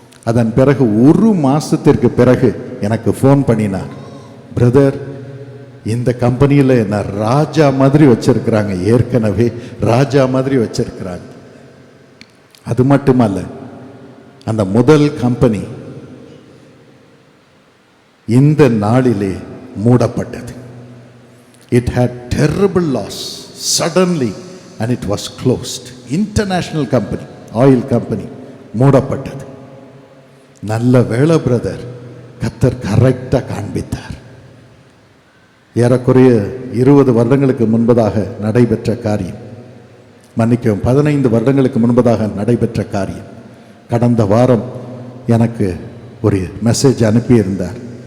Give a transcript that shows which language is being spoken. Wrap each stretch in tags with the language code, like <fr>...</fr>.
<ta>அதன் பிறகு 1 மாசத்திற்கு பிறகு எனக்கு ஃபோன் பண்ணினார், பிரதர், இந்த கம்பெனியில் என்ன ராஜா மாதிரி வச்சிருக்கிறாங்க, ஏற்கனவே ராஜா மாதிரி வச்சிருக்கிறாங்க. அது மட்டுமல்ல, அந்த முதல் கம்பெனி இந்த நாளிலே மூடப்பட்டது.</ta> <en>It had terrible loss suddenly and it was closed. International company, oil company</en> <ta>மூடப்பட்டது. நல்ல வேளை பிரதர், கர்த்தர் கரெக்டா காண்பித்தார். ஏறக்குறைய 20 வருடங்களுக்கு முன்பதாக நடைபெற்ற காரியம், மன்னிக்கவும் 15 வருடங்களுக்கு முன்பதாக நடைபெற்ற காரியம். கடந்த வாரம் எனக்கு ஒரு மெசேஜ் அனுப்பியிருந்தார்.</ta>